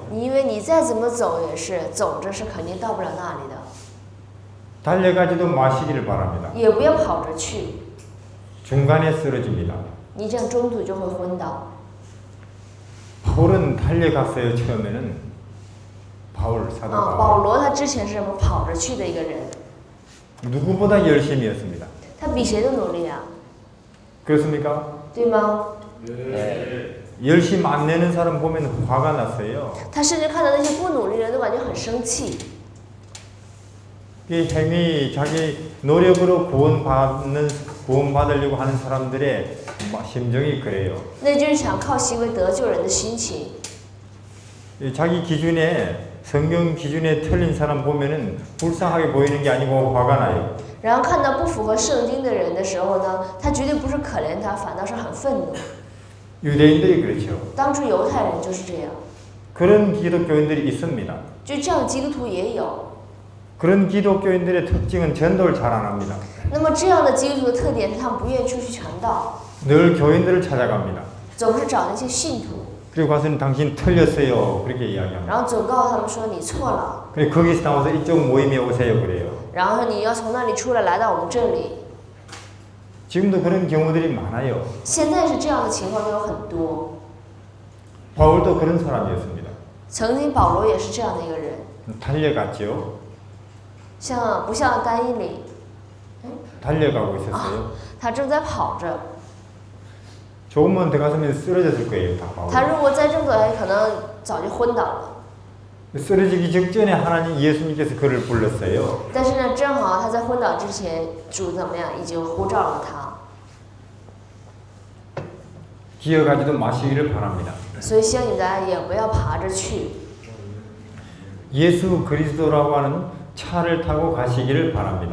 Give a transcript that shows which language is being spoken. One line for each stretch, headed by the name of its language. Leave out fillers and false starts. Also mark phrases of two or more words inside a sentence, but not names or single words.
Chinese: 因为你再怎么走也是走着是肯定到不了那里的，
Korean: 달려가지도 마시기를 바랍니다.
Chinese: 也不要跑着去，
Korean: 중간에 쓰러집니다.
Chinese: 你这样中途就会昏倒。
Korean: 바울은 달려갔어요. 처음에는 바울 사도 啊， 바울
Chinese: 保罗他之前是什么跑着去的一个人，
Korean: 누구보다 열심이었습니다.
Chinese: 他比谁都努力啊，
Korean: 그렇습니까?
Chinese: 对吗？
Korean: 열심 안 내는 사람 보면 화가 났어요.
Chinese: 他甚至看到那些不努力的人都感觉很生气。
Korean: 이 행위 자기 노력으로 구원받으려고 하는 사람들의 심정이 그래요.
Chinese: 那就是想靠行为得救人的心情。
Korean: 자기 기준에 성경 기준에 틀린 사람 보면은 불쌍하게 보이는 게 아니고 화가 나요.
Chinese: 然后看到不符合圣经的人的时候呢，他绝对不是可怜他，反倒是很愤怒。
Korean: 유대인들이 그렇죠.
Chinese: 当初犹太人就是这样，
Korean: 그런 기독교인들이 있습니다.
Chinese: 就这样基督徒也有。
Korean: 그런 기독교인들의 특징은 전도를 잘 안 합니다.
Chinese: 那么这样的基督徒的特点是他们不愿意出去传道，
Korean: 늘 교인들을 찾아갑니다.
Chinese: 总是找那些信徒，
Korean: 그리고 가서는 당신 틀렸어요. 그렇게 이야기합니다.
Chinese: 然后总告诉他们说你错了，
Korean: 그리고 거기서 나와서 이쪽 모임에 오세요. 그래요.
Chinese: 然后你要从那里出来来到我们这里。
Korean: 지금도 그런 경우들이 많아요.
Chinese: 现在是这样的情况都有很多。
Korean: 바울도 그런 사람이었습니다.
Chinese: 曾经保罗也是这样的一个人，
Korean: 달려갔죠.
Chinese: 像不像单一里，
Korean: 달려가고 있었어요.
Chinese: 他正在跑着，
Korean: 조금만 더 갔으면 쓰러졌을 거예요. 다
Chinese: 他
Korean: 바울.
Chinese: 如果再这么走下去，可能早就昏倒了。
Korean: 쓰러지기 직전에 하나님 예수님께서 그를 불렀어요.
Chinese: 但是呢，正好他在昏倒之前，主怎么样，已经呼召了他。
Korean: 기어가지도 마시기를 바랍니다.
Chinese: 所以希望你大家也不要爬着去，
Korean: 예수 그리스도라고 하는 차를 타고 가시기를 바랍니다.